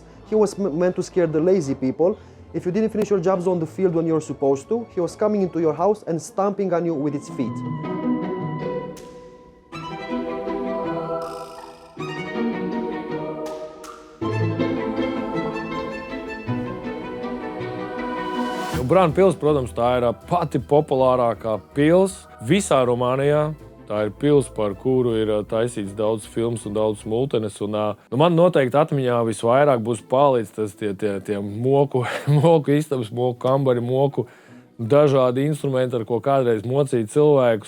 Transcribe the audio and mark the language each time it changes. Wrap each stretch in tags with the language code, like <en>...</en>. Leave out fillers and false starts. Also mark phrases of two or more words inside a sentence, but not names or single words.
<en>He was meant to scare the lazy people. If you didn't finish your jobs on the field when you're supposed to, he was coming into your house and stomping on you with its feet.</en> <lv>Bran pils, protams, tā ir pati populārākā pils visā Rumānijā. Tā ir pils, par kuru ir taisīts daudz filmas un daudz multenes. Man noteikti atmiņā visvairāk būs palicis tie moku istabas, moku kambari, moku dažādi instrumenti, ar ko kādreiz mocīja cilvēkus.</lv>